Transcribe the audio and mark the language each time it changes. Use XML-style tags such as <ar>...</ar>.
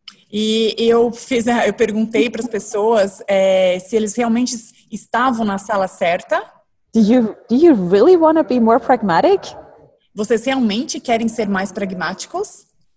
<pt>E eu perguntei para as pessoas se eles realmente estavam na sala certa.</pt> <en>Do you really want to be more pragmatic?</en> <pt>Vocês realmente querem ser mais pragmáticos?</pt>